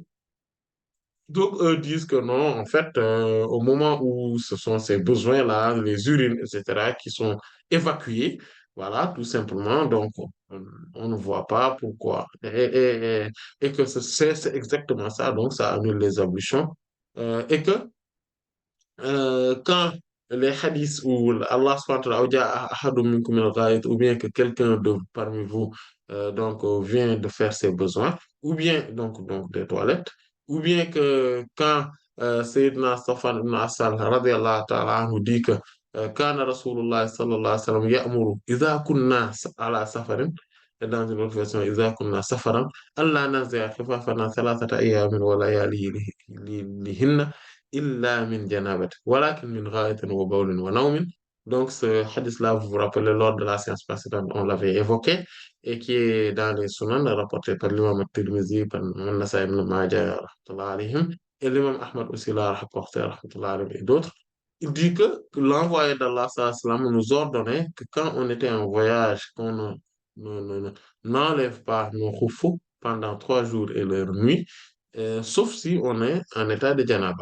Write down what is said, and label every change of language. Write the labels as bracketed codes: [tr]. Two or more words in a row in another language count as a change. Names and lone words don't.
[fr] Donc, eux disent que non, en fait, au moment où ce sont ces besoins-là, les urines, etc., qui sont évacués, voilà, tout simplement, donc on ne voit pas pourquoi. Et que c'est exactement ça, donc ça annule les ablutions. Et que quand les hadiths où Allah [ar] سبحانه وتعالى [fr] ou [ar] جاء أحد منكم من الغائط, [fr] ou bien que quelqu'un de parmi vous vient de faire ses besoins, ou bien donc des toilettes, ou bien que quand Sayyidina Safwan ibn Asal [ar] رضي الله تعالى عنه [fr] dit que [ar] كان رسول الله صلى الله عليه وسلم يأمر إذا كنا على سفر, [fr] et dans une autre version [ar] إذا كنا سفرا ألا ننزع خفافنا ثلاثة أيام ولياليهن إلا من جنابة ولكن من غائط وبول ونوم. [fr] Donc, ce hadith-là, vous vous rappelez, lors de la séance précédente, on l'avait évoqué et qui est dans les Sunan, rapporté par l'imam At-Tirmidhi, par An-Nasa'i ibn Majah, [ar] رحمة الله عليهم, [fr] et l'imam Ahmad aussi l'a rapporté, [ar] رحمة الله عليهم, [fr] et d'autres. Il dit que l'envoyé d'Allah, [ar] صلى الله عليه وسلم, [fr] nous ordonnait que quand on était en voyage, qu'on n'enlève pas nos khoufous pendant 3 jours et leur nuit, sauf si on est en état de janaba.